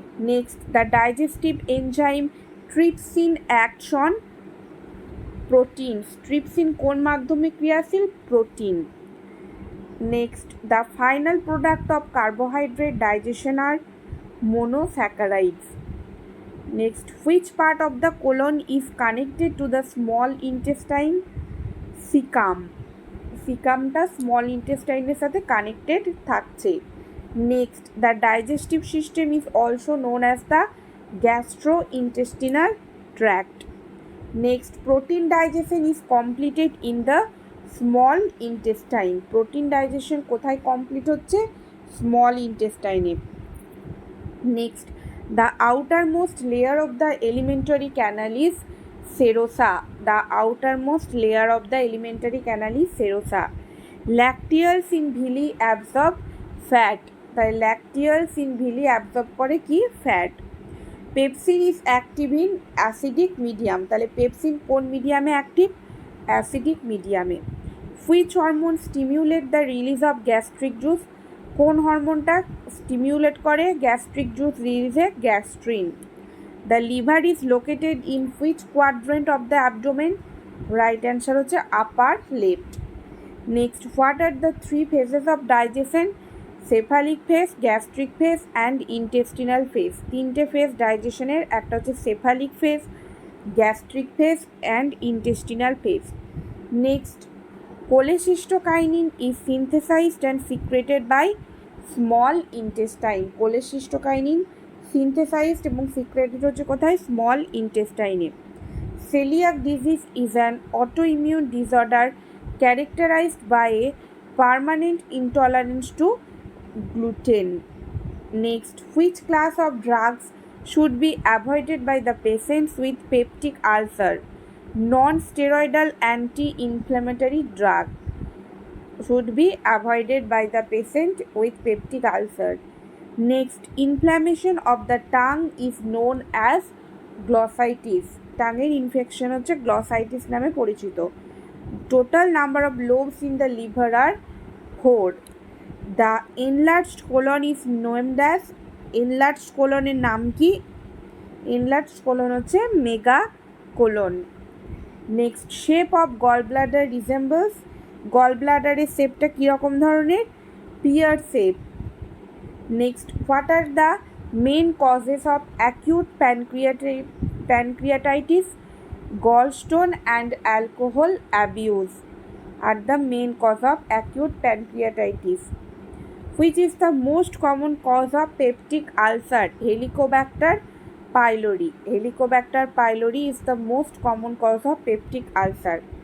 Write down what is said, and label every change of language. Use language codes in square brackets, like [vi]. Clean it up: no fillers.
[en] Next, the digestive enzyme trypsin acts on protein. [bn] Trypsin কোন মাধ্যমে ক্রিয়াশীল? Protein. [en] Next, the final product of carbohydrate digestion are monosaccharides. Next, which part of the colon is connected to the small intestine? Cecum. [bn] সিকামটা small ইন্টেস্টাইনের সাথে connected থাকছে। [en] Next, the digestive system is also known as the gastrointestinal tract. Next, protein digestion is completed in the small intestine. [bn] Protein digestion কোথায় complete হচ্ছে? Small ইন্টেস্টাইনে। [en] Next, the outermost layer of the alimentary canal is serosa. The outermost layer of the alimentary canal is serosa. Lacteals in villi absorb fat. তাই lacteals in villi absorb [bn] করে কি? Fat. [en] Pepsin is active in acidic medium. [bn] তাহলে pepsin কোন মিডিয়ামে active? Acidic মিডিয়ামে। [en] Which hormone stimulate the release of gastric juice? [bn] কোন হরমোনটা স্টিমিউলেট করে gastric juice রিলিজে? Gastrin. [en] The liver is located in which quadrant of the abdomen? Right answer হচ্ছে upper left. Next, what are the 3 phases of digestion? Cephalic phase, gastric phase and intestinal phase. [bn] 3টে phase ডাইজেশনের, একটা হচ্ছে cephalic phase, gastric phase and intestinal phase. [en] Next, cholecystokinin is synthesized and secreted by small intestine. [bn] cholecystokinin synthesized এবং secreted হচ্ছে কোথায়? [en] small intestine. Celiac disease is an autoimmune disorder characterized by a permanent intolerance to gluten. Next, which class of drugs should be avoided by the patients with peptic ulcer? Non-steroidal anti-inflammatory drug should be avoided by the patient with peptic ulcer. Next, inflammation of the tongue is known as glossitis. [bn] টাঙের infection হচ্ছে glossitis নামে পরিচিত। [en] Total number of lobes in the liver are 4. The enlarged colon is named as, [bn] enlarged কোলনের নাম কি? Enlarged colon হচ্ছে mega colon. Next, [en] shape of gall bladder resembles, [bn] গল ব্লাডারের শেপটা কীরকম ধরনের? Peer shape. [en] Next, what are the main causes of acute pancreatitis? Gallstone and alcohol abuse are the main cause of acute pancreatitis. Which is the most common cause of peptic ulcer? Helicobacter pylori. Helicobacter pylori is the most common cause of peptic ulcer.